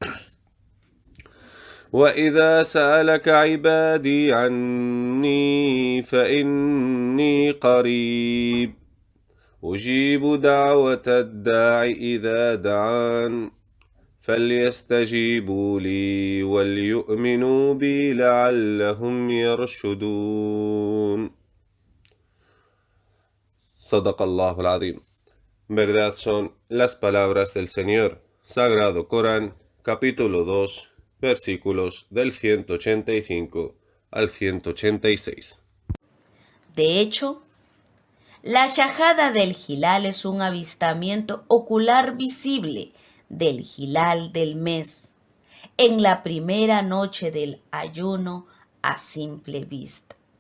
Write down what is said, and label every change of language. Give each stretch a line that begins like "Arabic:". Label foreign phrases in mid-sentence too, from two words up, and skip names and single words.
Arabic: وإذا سألك عبادي عني فإني قريب أجيب دعوة الداع إذا دعان فليستجيبوا لي وليؤمنوا بي لعلهم يرشدون. صدق الله العظيم.
Spanish: Verdad son las palabras del Señor. Sagrado Corán, capítulo 2, versículos del 185 al 186. De hecho, la shahada del hilal es un avistamiento ocular visible del hilal del mes en la primera noche del ayuno a simple vista.